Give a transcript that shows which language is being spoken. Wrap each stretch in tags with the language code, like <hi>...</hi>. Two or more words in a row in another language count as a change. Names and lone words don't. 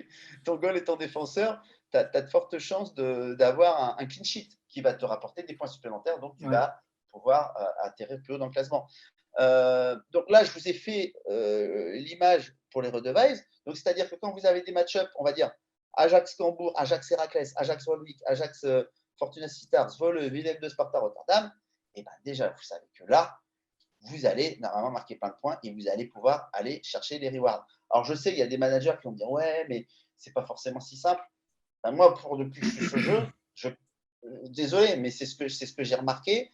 <fr>Ton goal et ton défenseur, tu as de fortes chances d'avoir un</fr> <en>clean sheet</en> <fr>qui va te rapporter des points supplémentaires. Donc, tu Ouais. vas pouvoir atterrir plus haut dans le classement. Donc là, je vous ai fait l'image pour les Redevise. Donc, c'est-à-dire que quand vous avez des match-up, on va dire Ajax-Cambourg, Ajax-Héraclès, Ajax-Walwick, Ajax-Fortuna Sittard, Zwolle, Willem de Sparta Rotterdam, et déjà, vous savez que là, vous allez normalement marquer plein de points et vous allez pouvoir aller chercher les rewards. Alors, je sais, il y a des managers qui vont me dire ouais, mais c'est pas forcément si simple. Enfin, moi, depuis que je suis ce jeu, désolé, mais c'est ce que j'ai remarqué.</fr>